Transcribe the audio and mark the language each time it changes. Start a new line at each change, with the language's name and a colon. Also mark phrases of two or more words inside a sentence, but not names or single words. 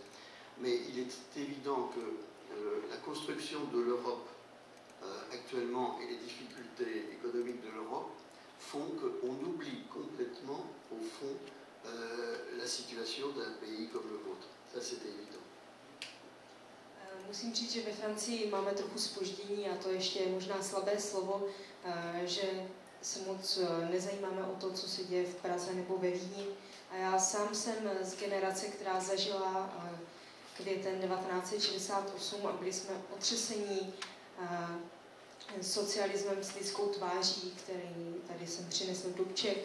French: Mais il est évident que la construction de l'Europe actuellement et les difficultés économiques de l'Europe font qu'on oublie complètement, au fond, la situation d'un pays comme le vôtre. Ça, c'est évident.
Czech: Musím říct, že ve Francii máme trochu zpoždění, a to ještě je možná slabé slovo, že se moc nezajímáme o to, co se děje v Praze nebo ve Vídni. A já sám jsem z generace, která zažila květen 1968 a byli jsme otřesení socialismem s lidskou tváří, který tady jsem přinesl Dubček.